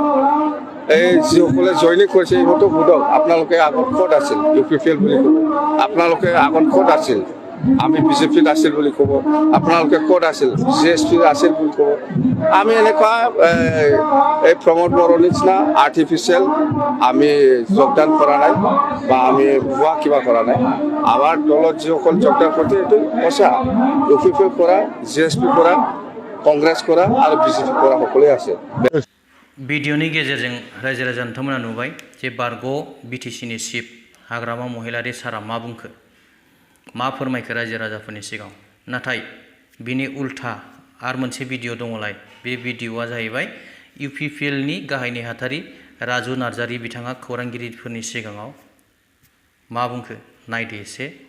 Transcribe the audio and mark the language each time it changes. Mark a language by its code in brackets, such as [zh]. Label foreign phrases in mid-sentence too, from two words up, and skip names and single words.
[as] এই যিসকলে জইনিং কৰিছে ইহঁতক সোধক আপোনালোকে আগত ক'ত আছিল ইউপিপিএল বুলি ক'ব আপোনালোকে আগত ক'ত আছিল আমি বিজেপিত আছিল বুলি ক'ব আপোনালোকে ক'ত আছিল জিএছপি আছিল বুলি ক'ব আমি এনেকুৱা এই প্ৰমোদ বড়োৰ নিচিনা আৰ্টিফিচিয়েল আমি যোগদান কৰা নাই বা আমি ভুৱা কিবা কৰা নাই আমাৰ দলত যিসকল যোগদান কৰিছে এইটো সঁচা ইউপিপিএল কৰা জিএছপি কৰা কংগ্ৰেছ কৰা আৰু বিজেপি কৰা সকলোৱে আছে [brx] भिडिअनि गेजेरजों रायजो राजा नोंथांमोना नुबाय जे बारग' बिटिसिनि चिफ हाग्रामा महिलारि सारा मा बुंखो मा फोरमायखो रायजो राजाफोरनि सिगाङाव नाथाय बिनि उल्था आरो मोनसे भिडिअ दङलाय बे भिडिअआ जाहैबाय इउपिपिएलनि गाहाय नेहाथारि राजु नार्जारि बिथाङा खौरांगिरिफोरनि सिगाङाव मा बुंखो नायदो एसे